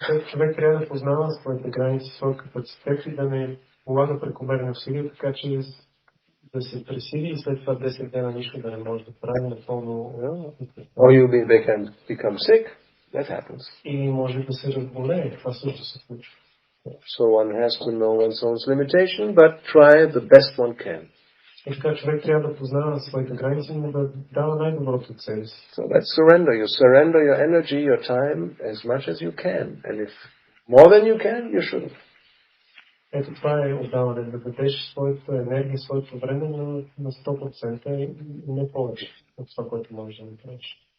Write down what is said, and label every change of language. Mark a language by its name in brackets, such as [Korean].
[Bulgarian] Човек трябва да познава своите граници, своя капацитет и да не полага прекомерни усилия, така че да се пресили и след това 10 дена нищо да не може да прави напълно. [English] Or you become sick, that happens. [Bulgarian] И може да се разболее, това също се случва. [English] So one has to know one's own limitation, but try the best one can. [Bulgarian] И така човек трябва да познава своите граници, но да дава най-доброто от себе си. [English] So that's surrender. You surrender your energy, your time as much as you can. And if more than you can, you shouldn't. [Bulgarian] Ето това е отдаване, да дадеш своята енергия, своето време на 100% и не повече от това, което можеш да направиш.